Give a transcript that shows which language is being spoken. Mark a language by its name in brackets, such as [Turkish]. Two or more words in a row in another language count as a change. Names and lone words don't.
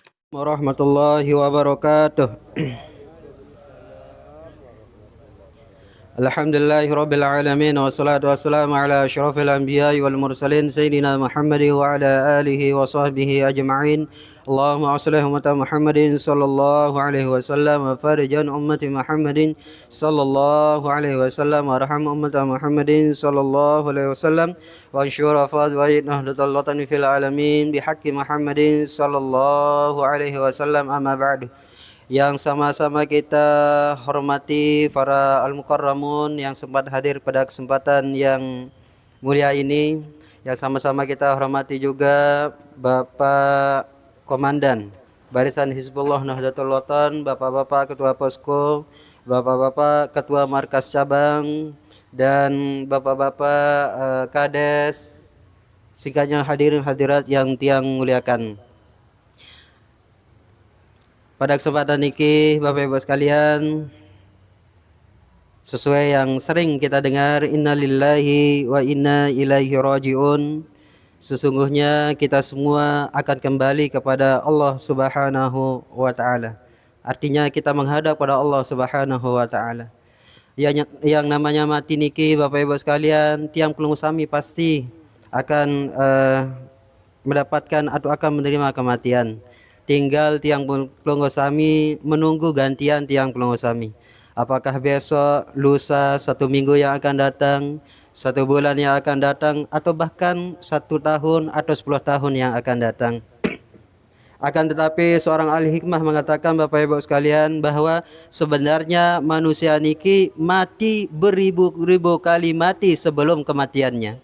[Arabic] ورحمة الله وبركاته. الحمد لله رب العالمين والصلاة والسلام على أشرف الأنبياء والمرسلين سيدنا محمد وعلى آله وصحبه أجمعين. اللهم صل على محمد صلى الله عليه وسلم وفرج عن أمة محمد صلى الله عليه وسلم وارحم أمة محمد صلى الله عليه وسلم وانشر فاز ونهضة الوطن في العالمين بحق محمد صلى الله عليه وسلم أما بعد. [Indonesian] Yang sama-sama kita hormati para al-mukarramun yang sempat hadir pada kesempatan yang mulia ini. Yang sama-sama kita hormati juga Bapak Komandan Barisan Hizbullah Nahdlatul Watan, Bapak-bapak Ketua Posko, Bapak-bapak Ketua Markas Cabang, dan Bapak-bapak Kades, singkatnya hadirin hadirat yang tiang muliakan. Pada kesempatan ini Bapak Ibu sekalian, sesuai yang sering kita dengar, [Arabic] إنا لله وإنا إليه راجعون, [Indonesian] sesungguhnya kita semua akan kembali kepada Allah [Arabic] سبحانه وتعالى. [Indonesian] Artinya kita menghadap pada Allah [Arabic] سبحانه وتعالى. [Indonesian] Yang namanya mati niki Bapak Ibu sekalian, [Sasak] tiang pelunggu sami [Indonesian] pasti akan mendapatkan atau akan menerima kematian. [Sasak] Tinggal tiang pelunggu sami menunggu gantian tiang pelunggu sami. [Indonesian] Apakah besok, lusa, 1 minggu yang akan datang, 1 bulan yang akan datang, atau bahkan 1 tahun atau 10 tahun yang akan datang. Akan tetapi seorang ahli hikmah mengatakan Bapak Ibu sekalian bahwa sebenarnya manusia niki mati beribu-ribu kali mati sebelum kematiannya.